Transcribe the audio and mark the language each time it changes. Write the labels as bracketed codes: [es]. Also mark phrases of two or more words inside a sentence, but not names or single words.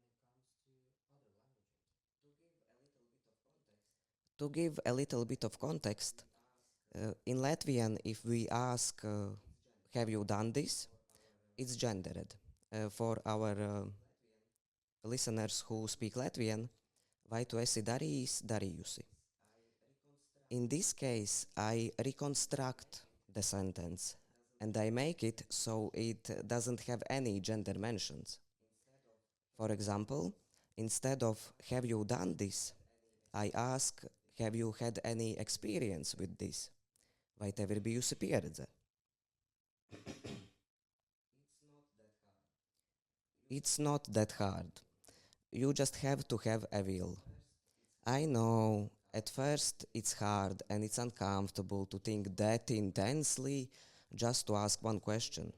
[en] To give a little bit of context, in Latvian, if we ask, have you done this? It's gendered. For our listeners who speak Latvian, [lv] vai tu esi darījis, darījusi? [en] In this case, I reconstruct the sentence and I make it so it doesn't have any gender mentions. For example, instead of have you done this, I ask have you had any experience with this? [lv] Vai tev ir bijusi pieredze? [en] It's not that hard. You just have to have a will. I know at first it's hard and it's uncomfortable to think that intensely just to ask one question.